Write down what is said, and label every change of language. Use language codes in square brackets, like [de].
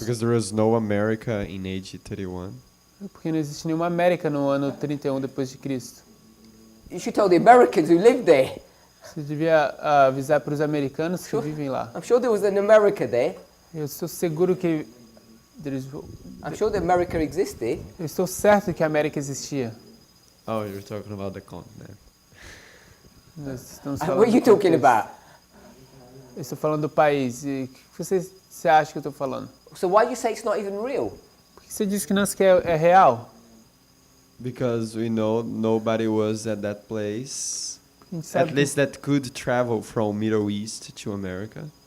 [en] Because there was no America in AD 31. [pt] Porque não existe nenhuma América no ano 31 depois de Cristo. [en] You should tell the Americans who live there. [pt] Você devia avisar para os americanos que vivem lá. [en] I'm sure there was an America there. [pt] Eu estou seguro que [en] I'm sure the America existed. [pt] Eu estou certo que a América existia. [en] Oh, you're talking about the continent. What are you talking about? [pt] Eu estou falando do país. E o que você acha que eu estou falando? [en] So why you say it's not even real? [pt] Por que você diz que não é real? [en] Because we know nobody was at that place. At least that could travel from Middle East to America.